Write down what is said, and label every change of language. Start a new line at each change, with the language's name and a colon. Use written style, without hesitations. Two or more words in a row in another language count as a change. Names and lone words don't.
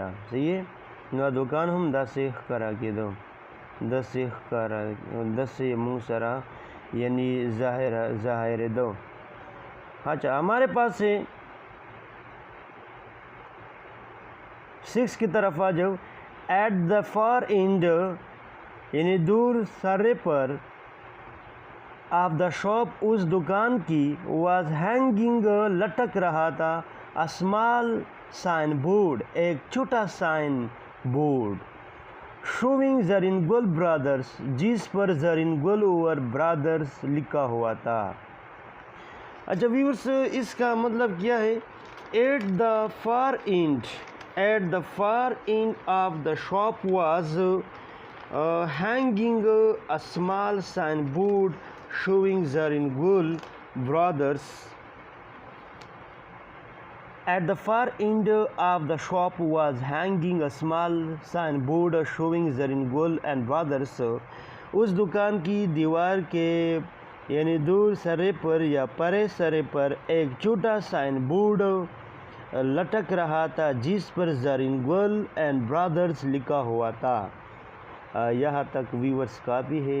Pashto: صحیح نو دکان هم داسې ښکاره کېدو، داسې موږ سره یعنی ظاهرېدو.
Urdu: اچھا ہمارے پاس ہے 6 کی طرف آ جاؤ.
English: at the far end
Urdu: یعنی دور سرے پر
English: of the shop
Urdu: اس دکان کی
English: was hanging
Urdu: لٹک رہا تھا
English: small signboard
Urdu: ایک چھوٹا
English: signboard showing Zarin Gul brothers
Urdu: جس پر زرین گل اور برادرز لکھا ہوا تھا. اچھا ویورس اس کا مطلب کیا ہے؟
English: at the far end of the shop was hanging a small signboard showing Zarin Gul brothers. At the far end of the shop was hanging a small signboard showing Zarin Gul and brothers.
Urdu: اس دکان کی دیوار کے یعنی دور سرے پر یا پرے سرے پر ایک چھوٹا سائن بورڈ لٹک رہا تھا جس پر زرین گل اینڈ برادرز لکھا ہوا تھا. یہاں تک ویورس کافی ہے.